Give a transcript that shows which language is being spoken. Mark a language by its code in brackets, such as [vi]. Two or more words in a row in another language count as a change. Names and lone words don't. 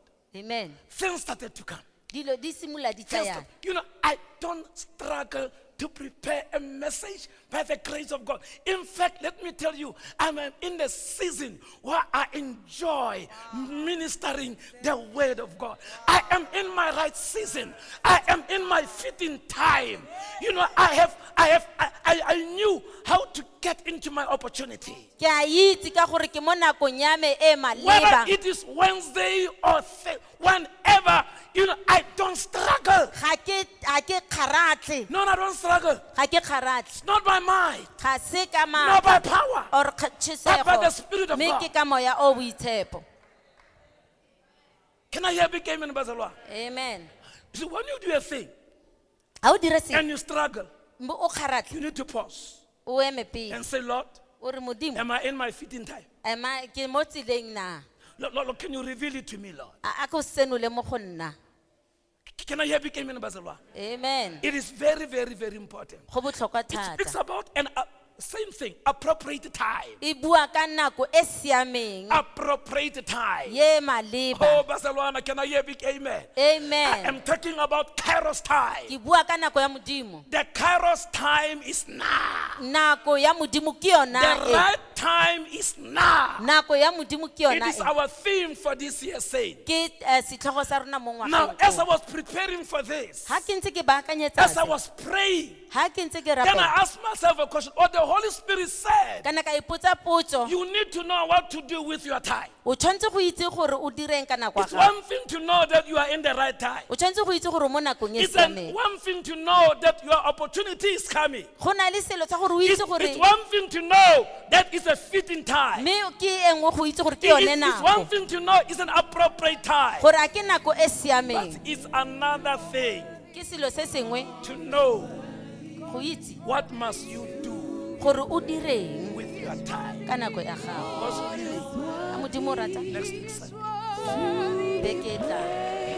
[en] Amen. Things started to come. [tn] Dilo di simolola di [en] Things [tn] tsaya. [en] start- You know, I don't struggle to prepare a message by the grace of God. In fact, let me tell you, I'm in the season where I enjoy ministering the word of God. I am in my right season. I am in my fitting time. You know, I knew how to get into my opportunity. [tn] Ke a itse ka gore ke mo nakong ya me e [en] Whether [tn] maleba. [en] it is Wednesday or whenever, you know, I don't struggle. [tn] Ga ke kgaratlhe. [en] No, I don't struggle. [tn] Ga ke kgaratlhe. [en] It's not by might, [tn] Ga se ka [en] not by [tn] maatla [en] power. or But by the Spirit [tn] tšhisego. [en] of [tn] Me [en] God. [tn] ke ka moya o boitshepo. [en] Can I hear big amen, Bazalwa? Amen. See, when you do a thing [tn] Ha o dire se, [en] and you struggle, [tn] mbo o kgaratlhe, [en] you need to pause [tn] o eme pele. [en] and say, Lord, [tn] O re modimo, [en] am I in my fitting time? [tn] ema ke mo tseleng na? [en] Lord, can you reveal it to me, Lord? [tn] A ko senole mo go nna. [en] Can I hear big amen, Bazalwa? Amen. It is very, very, very important. [tn] Go botlhokwa [en] It speaks [tn] thata. [en] about same thing, appropriate time. [tn] E bua ka nako e siameng, [en] Appropriate time. [tn] ye [en] Oh, [tn] maleba. [en] Barcelona, can I hear big amen? I Amen. am talking about Kairos time. [tn] Ke bua ka nako ya modimo. [en] The Kairos time is now. [tn] Nako ya modimo ke yona [en] The [tn] e. [en] right time is now. [tn] Nako ya modimo ke [en] It [tn] yona [en] is [tn] e. [en] our theme for this year saying. [tn] Ke setlhogo sa rona mo [en] Now, as I [tn] ngwageng. [en] was preparing for this, [tn] Ha ke ntse ke baakanyetsa [en] as I [tn] se, [en] was praying, [tn] ha ke ntse ke [en] then [tn] rapela, [en] I asked myself a question. Oh, the Holy Spirit said, [tn] kana ka ipotsa potso, [en] you need to know what to do with your time. [tn] o tshwanetse go itse gore o direng ka nako ya [en] It's [tn] gago. [en] one thing to know that you are in the right time. [tn] O tshwanetse go itse gore o mo nakong e [en] It's [tn] siameng. [en] one thing to know that your opportunity is coming. [tn] Go na le selo sa gore o [en] It's [tn] itse gore [en] one thing to know that it's a fitting time. [tn] mme ke e nngwe go itse gore ke yone [en] It's one [tn] nako. [en] thing to know it's an appropriate time. [tn] Gore a ke nako e [en] But [tn] siameng. [en] it's another thing [tn] Ke selo se sengwe [en] to know [tn] go itse [en] what must you do [tn] gore o direng [en] with your time. [tn] ka nako ya gago. [en] Because really, [tn] A modimo o rata [en] next week Sunday, [tn] beke e tlang.